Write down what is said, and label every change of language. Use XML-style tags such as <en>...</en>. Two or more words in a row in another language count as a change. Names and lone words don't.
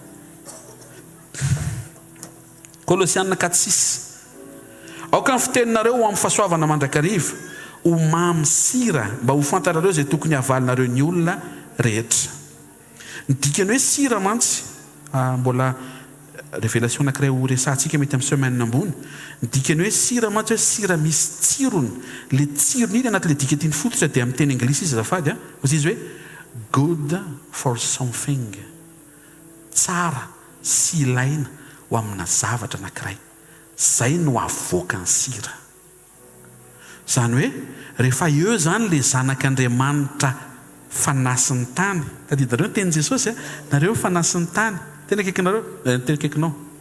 <mg>Kolosianina 4:6 aoka ny fiteninareo ho amin'ny fahasoavana mandrakariva ho mamy sira mba ho fantarareo zay tokony havalinareo ny olona rehetra ny dikany hoe sira mantsy mbola révélation anankiray ho resantsika mety amin'ny semaine ambony ny dikany hoe sira mantsy hoe sira misy tsirony le tsirony iny anaty le dika tiany fototra dia amin'ny teny anglisy izy azafady ozy izy hoe</mg> <en>good for something</en> <mg>tsara sy ilaina ho amina zavatra anankiray zay no avoaka ny sira zany hoe rehefa eo zany le zanak'Andriamanitra fanasin'ny tany tadidareo ny tenin Jesosy nareo fanasin'ny tany tena akaikinareo tena akaikinao</mg>